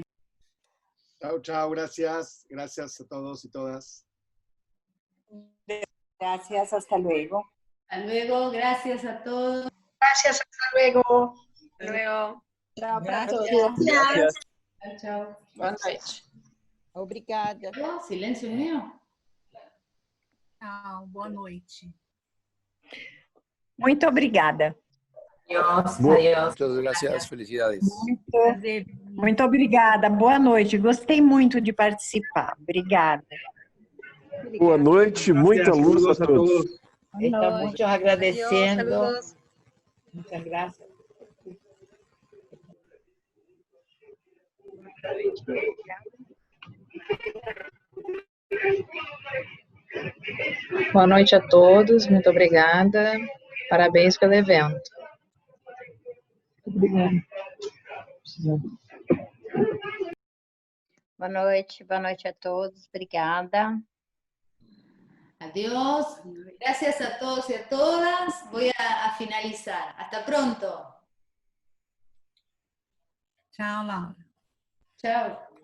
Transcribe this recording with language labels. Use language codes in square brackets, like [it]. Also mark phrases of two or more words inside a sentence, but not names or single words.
[es] Chao, chao, gracias. Gracias a todos y todas. Gracias, hasta luego. Hasta luego, gracias a todos. Gracias, hasta luego. Hasta luego. Chao, Gracias. Chao, chao. [pt] Boa noite. Obrigada. [es] Silencio mío. [pt] Tchau, boa noite. Muito obrigada. [es] Adiós, [pt] Boa. [es] adiós. Muchas gracias, felicidades. [pt] Muito obrigada. Boa noite. Gostei muito de participar. Obrigada. Boa noite, muita luz a todos. Estamos agradecendo. [es] Saludos. Muchas gracias. [pt] Boa noite a todos, muito obrigada. Parabéns pelo evento. Obrigada. Boa noite a todos, obrigada. [es] Adiós. Gracias a todos y a todas. Voy a finalizar. Hasta pronto. [pt] Tchau, Laura. [es] Chao.